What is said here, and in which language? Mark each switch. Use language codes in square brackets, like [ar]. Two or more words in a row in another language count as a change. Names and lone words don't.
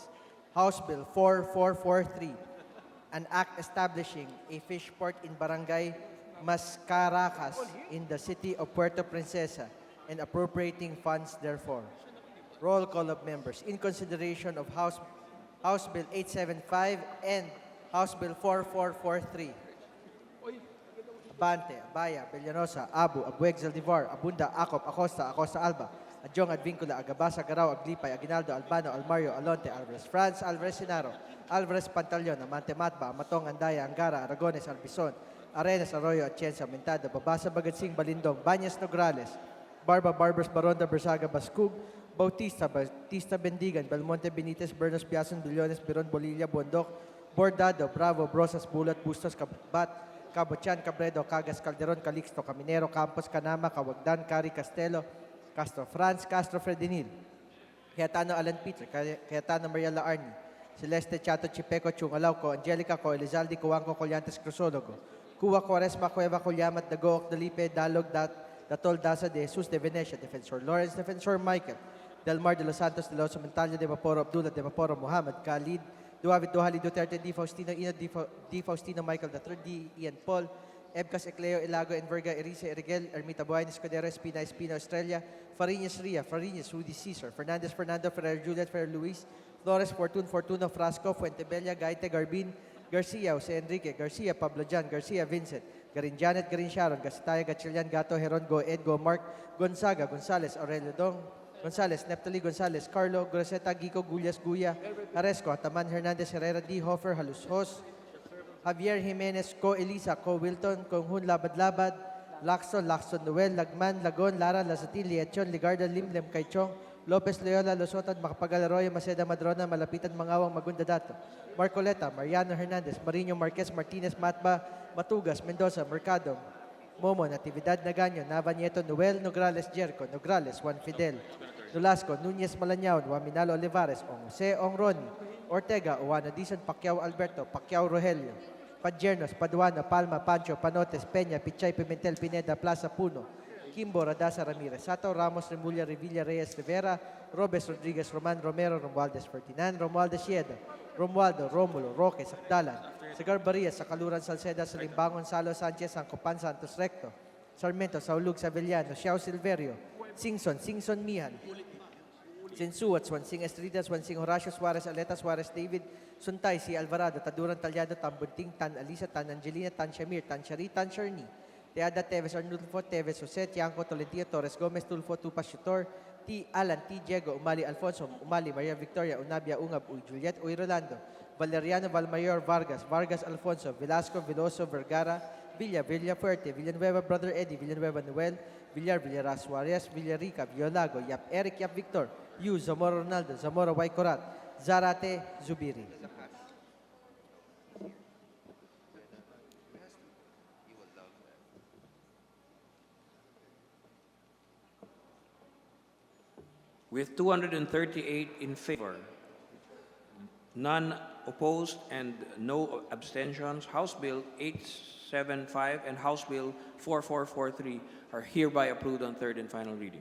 [en] House Bill 4443, an act establishing a fish port in Barangay Mascaracas in the city of Puerto Princesa and appropriating funds therefore. Roll call of members in consideration of House Bill 875 and House Bill 4443. Abante, Abaya, Bellanosa, Abu, Abueg, Zaldivar, Abunda, Acop, Acosta, Acosta Alba, Adjong, Advincula, Agabasa, Garao, Aglipay, Aguinaldo, Albano, Almario, Alonte, Alvarez, France, Alvarez Sinaro, Alvarez Pantaleon, Amante Matba, Matong, Andaya, Angara, Aragones, Albizon, Arenas, Arroyo, Atienza, Mentado, Babasa, Bagatsing, Balindong, Banyas, Nograles, Barba, Barbers, Baronda, Bersaga, Bascug, Bautista, Bendigan, Belmonte, Benitez, Bernos, Biason, Billones, Biron, Bolilla, Bondok, Bordado, Bravo, Brosas, Bulat, Bustos, Kabat, Cabochan, Cabredo, Cagas, Calderon, Calixto, Caminero, Campos, Canama, Cawagdan, Cari, Castelo, Castro Franz, Castro Fredinil, Cayetano Alan Peter, Cayetano Mariela Arni, Celeste Chato Chipeco, Chungalauco, Angelica Co, Elizalde Cuanco, Colyantes Cruzologo, Cuba Quaresma, Cueva, Colyamat, Dagook, Dalipe, Dalog, Datol, Daza, De Jesus, De Venecia, Defensor Lawrence, Defensor Michael, Delmar de los Santos, De los Montalya, De Vaporo, Abdullah, De Vaporo, Muhammad, Khalid, Duavit, Duhali, Duterte, Di Faustino, Ino, Di Faustino, Michael, III, D. Ian Paul, Ebcas, Ecleo, Ilago, Enverga, Erice, Erigel, Ermita Buayan, Escudero, Espina, Estrella, Fariñas, Ria, Fariñas, Rudy Cesar, Fernandez, Fernando, Ferrer, Juliet, Ferrer, Luis, Flores, Fortuno, Frasco, Fuentebella, Gaite, Garbin, Garcia, Jose Enrique, Garcia, Pablo Jan, Garcia, Vincent, Garin Janet, Garin Sharon, Gasitaya, Gatchalian, Gato, Heron, Go, Ed, Go, Mark, Gonzaga, Gonzales, Aurelio Dong, Gonzales, Neptali Gonzales, Carlo, Groseta, Gico, Gullas, Guya, Aresco, Ataman, Hernandez, Herrera, D. Hofer, Halus Hos, Javier Jimenez, Co. Elisa, Co. Wilton, Konghun, Labad, Laxon, Noel, Lagman, Lagon, Lara, Lazatin, Liechon, Ligarda, Limlem, Kaichong, Lopez Loyola, Losotad, Macapagal Arroyo, Maceda, Madrona, Malapitan, Mangawang, Magundadato, Marcoleta, Mariano Hernandez, Marino Marquez, Martinez, Matba, Matugas, Mendoza, Mercado, Momo, Natividad Naganyo, Nava Nieto, Noel, Nograles, Jerko, Nograles, Juan Fidel, Nolasco, Nunez Malañao, Waminalo Olivares, Ong Jose, Ong Ronnie, Ortega, Oano Dizon, Pacquiao Alberto, Pacquiao Rogelio, Padjernos, Paduano, Palma, Pancho, Panotes, Peña, Pichay, Pimentel, Pineda, Plaza Puno, Kimbo, Radasa, Ramirez, Sato, Ramos, Remulla, Revilla, Reyes, Rivera, Robes, Rodriguez, Roman, Romero, Romualdez, Ferdinand, Romualdez, Sieda, Romualdo, Romulo, Roque, Sakdalan, Sagar Barrias, Sakaluran, Salceda, Salimbangon, Salo, Sanchez, Sancopan, Santos Recto, Sarmiento, Saulug, Savellano, Xiao Silverio, Singson, Singson Mihan, Sinsuat, Swansing Estridas, Swansing Horacio Suarez, Aleta Suarez, David Suntay, si Alvarado, Taduran Talyado, Tambunting, Tan Alisa, Tan Angelina, Tan Shamir, Tan Shari, Tan Sharni, Teada Teves, Arnulfo Teves, Jose, Tianco, Tolentino, Torres Gomez, Tulfo, Tupas, Shutor, T. Alan, T. Diego, Umali, Alfonso, Umali, Maria Victoria, Unabia, Ungab, Uy, Juliet, Uy, Rolando, Valeriano, Valmayor, Vargas, Vargas, Alfonso, Velasco, Veloso, Vergara, Villa, Villafuerte, Villanueva, Brother Eddie, Villanueva, Noel, Villar, Villaras, Suarez, Villarica, Violago, Yap Eric, Yap Victor, Yu, Zamora Ronaldo, Zamora Waikorat, Zarate, Zubiri. With 238 in favor, none opposed, and no abstentions, House Bill 875 and House Bill 4443 are hereby approved on third and final reading.